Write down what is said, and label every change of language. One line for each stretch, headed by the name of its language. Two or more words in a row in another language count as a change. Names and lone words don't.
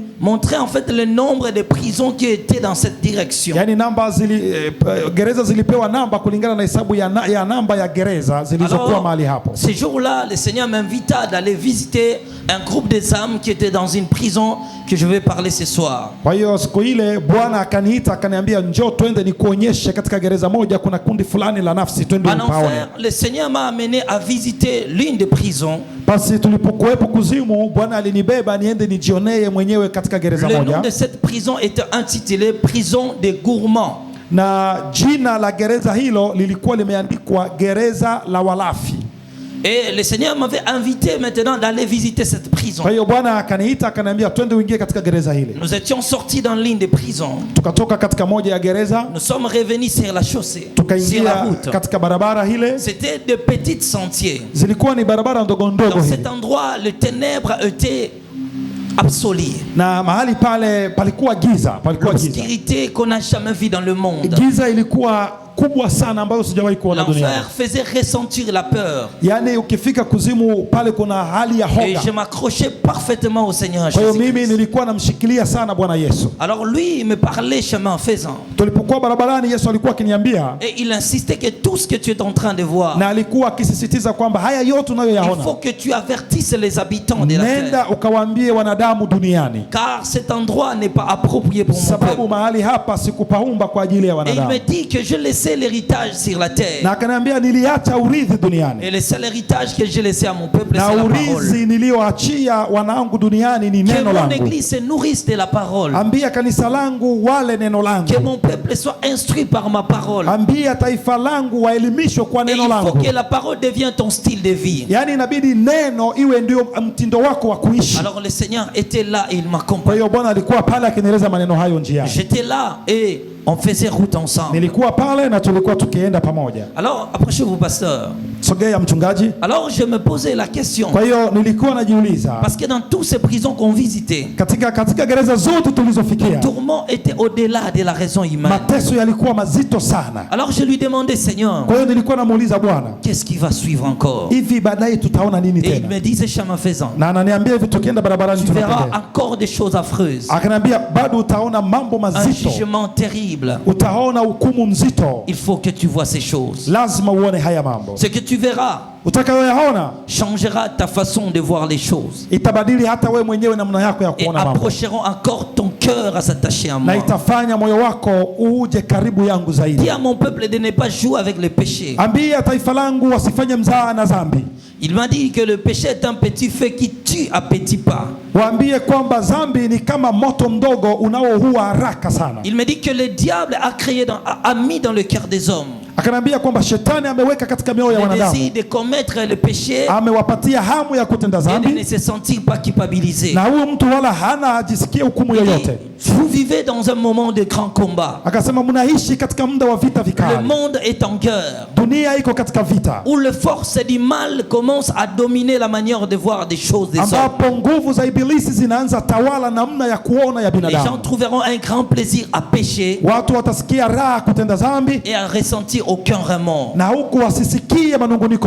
French: Montrer en fait le nombre de prisons qui étaient dans cette direction.
Swahili: Yani namba gereza zilipewa namba kulingana na hesabu ya namba ya gereza zilizokuwa mahali hapo.
French: Ces jours-là, le Seigneur m'invita d'aller visiter un groupe des âmes qui était dans une prison que je vais parler ce soir.
Swahili: Kwa hiyo siku ile Bwana akaniita akaniambia njoo twende nikuonyeshe katika gereza moja kuna kundi fulani la nafsi twende upaone.
French: Le Seigneur m'a amené à visiter l'une des prisons.
Swahili: Basi tulipokuwepo kuzimu Bwana alinibeba niende nijionee mwenyewe katika gereza moja.
French: Le nom de cette prison était intitulé prison des gourmands.
Swahili: Na jina la gereza hilo lilikuwa limeandikwa gereza la walafi.
French: Et le Seigneur m'avait invité maintenant d'aller visiter cette prison.
Swahili: Kwa hiyo Bwana akaniita akaniambia twende uingie katika gereza hile.
French: Nous étions sortis dans l'une des prisons.
Swahili: Tukatoka katika moja ya gereza.
French: Nous sommes revenus sur la chaussée.
Swahili: Tukaingia katika barabara hile.
French: C'était de petits sentiers.
Swahili: Zilikuwa ni barabara ndogo ndogo.
French: Dans cet endroit, les ténèbres étaient absolues.
Swahili: Na mahali pale palikuwa giza, palikuwa giza.
French: L'obscurité qu'on n'a jamais vue dans le monde.
Swahili: Giza ilikuwa kubwa sana ambayo sijawahi kuona duniani.
French: L'enfer faisait ressentir la peur.
Swahili: Yani ukifika kuzimu pale kuna hali ya hoga.
French: Et je m'accrochais parfaitement au Seigneur Jésus.
Swahili: Kwa hiyo mimi nilikuwa namshikilia sana Bwana Yesu.
French: Alors lui il me parlait chemin faisant.
Swahili: Tulipokuwa barabarani Yesu alikuwa akiniambia.
French: Et il insistait que tout ce que tu es en train de voir.
Swahili: Na alikuwa akisisitiza kwamba haya yote unayoyaona.
French: Il faut que tu avertisses les habitants de la terre.
Swahili: Nenda ukawaambie wanadamu duniani.
French: Car cet endroit n'est pas approprié pour mon peuple.
Swahili: Sababu mahali hapa sikupaumba kwa ajili ya wanadamu.
French: Et il me dit que je laissais l'héritage sur la terre.
Swahili: Na akaniambia niliacha urithi duniani.
French: Et le seul héritage que j'ai laissé à mon peuple c'est la parole.
Swahili: Na urithi nilioachia wanangu duniani ni neno langu.
French: Que mon église se nourrisse de la parole.
Swahili: Ambia kanisa langu wale neno langu.
French: Que mon peuple soit instruit par ma parole.
Swahili: Ambia taifa langu waelimishwe kwa neno langu.
French: Il faut que la parole devienne ton style de vie.
Swahili: Yani inabidi neno iwe ndio mtindo wako wa kuishi.
French: Alors le Seigneur était là et il m'accompagnait.
Swahili: Kwa hiyo Bwana alikuwa pale akinieleza maneno hayo njiani.
French: J'étais là et on faisait route ensemble.
Swahili: Nilikuwa pale na tulikuwa tukienda pamoja.
French: Alors approchez-vous pasteur.
Swahili: Sogea mchungaji.
French: Alors je me posais la question.
Swahili: Kwa hiyo nilikuwa najiuliza.
French: Parce que dans toutes ces prisons qu'on visitait,
Swahili: katika gereza zote tulizofikia,
French: le tourment était au-delà de la raison humaine.
Swahili: Mateso yalikuwa mazito sana.
French: Alors je lui demandais Seigneur.
Swahili: Kwa hiyo nilikuwa namuuliza Bwana,
French: qu'est-ce qui va suivre encore?
Swahili: Hivi baadaye tutaona nini tena?
French: Et il me disait chemin faisant.
Swahili: Na ananiambia hivi tukienda barabarani
French: tu verras encore des choses affreuses.
Swahili: Akaniambia bado utaona mambo mazito.
French: Un jugement terrible. terrible.
Swahili: utaona hukumu nzito.
French: Il faut que tu vois ces choses.
Swahili: Lazima uone haya mambo.
French: Ce que tu verras
Swahili: Utakayoyaona
French: changera ta façon de voir les choses
Swahili: itabadili hata wewe mwenyewe namna yako ya
French: et
Swahili: kuona mambo,
French: approcheront encore ton cœur à s'attacher à moi.
Swahili: na itafanya moyo wako uje karibu yangu
French: Dis
Swahili: zaidi.
French: à mon peuple de ne pas jouer avec le péché.
Swahili: Ambia taifa langu wasifanye mzaha na dhambi.
French: Il m'a dit que le péché est un petit feu qui tue à petits pas.
Swahili: Waambie kwamba dhambi ni kama moto mdogo unaoua haraka sana.
French: Il me dit que le diable a mis dans le cœur des hommes
Swahili: Akanambia kwamba shetani ameweka katika mioyo ya
French: le
Swahili: wanadamu,
French: désir de commettre le péché
Swahili: amewapatia hamu ya kutenda
French: et de ne
Swahili: dhambi,
French: se sentir pas culpabilisé.
Swahili: na huyo mtu wala hana ajisikie hukumu
French: Il dit,
Swahili: yoyote.
French: vous vivez dans un moment de grand combat.
Swahili: Akasema mnaishi katika muda wa vita
French: Le
Swahili: vikali.
French: monde est en guerre,
Swahili: Dunia iko katika vita
French: où les forces du mal commencent à dominer la manière de voir des choses des hommes.
Swahili: ambapo nguvu za ibilisi zinaanza tawala namna ya kuona ya
French: Les gens
Swahili: binadamu.
French: trouveront un grand plaisir à pécher
Swahili: Watu watasikia raha kutenda dhambi,
French: et à ressentir aucun remords.
Swahili: na huku wasisikie manunguniko